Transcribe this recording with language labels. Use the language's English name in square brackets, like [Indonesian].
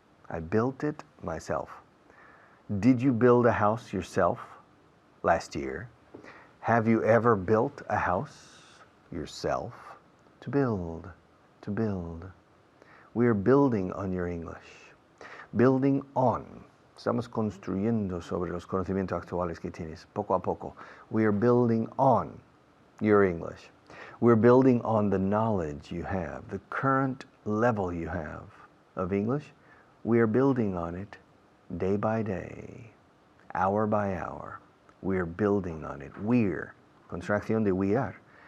[English] I built it myself. Did you build a house yourself last year? Have you ever built a house yourself? To build, to build. We are building on your English. Building on. [Spanish] Estamos construyendo sobre los conocimientos actuales que tienes, poco a poco. [English] We are building on your English. We're building on the knowledge you have, the current level you have of English. We are building on it day by day, hour by hour. We're building on it. We're, [Spanish] contracción de [English] we are.